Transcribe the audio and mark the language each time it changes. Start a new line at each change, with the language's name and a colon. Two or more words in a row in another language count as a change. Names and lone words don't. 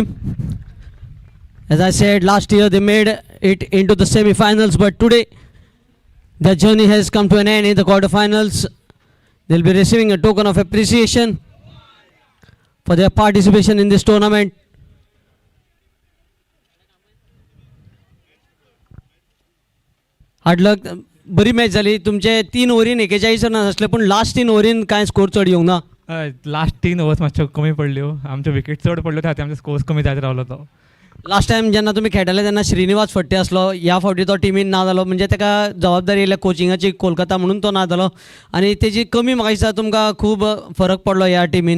English: As I said, last year they made it into the semi-finals, but today their journey has come to an end in the quarter-finals. They'll be receiving a token of appreciation for their participation in this tournament. hard luck.
Konkani: बरी मॅच झाली. तुमचे 3 ओव्हरीन 41 रन असले, पण लास्ट 3 ओव्हरीन काय स्कोर चढ येऊंक ना.
English: last 3 overs
Konkani: मातश्यो कमी पडल्यो. आमच्यो विकेट चड पडल्यो खातीर आमचो स्कोर्स कमी जायत रावलो तो.
English: last time
Konkani: जेन्ना तुमी खेळटाले तेन्ना श्रीनिवास फट्टे आसलो. ह्या फावटी तो टिमीन ना जालो, म्हणजे ताका जबाबदारी येयल्या कोचिंगाची कोलकाता म्हणून तो ना जालो, आनी तेजी कमी म्हाका दिसता तुमकां खूब फरक पडलो ह्या टिमीन.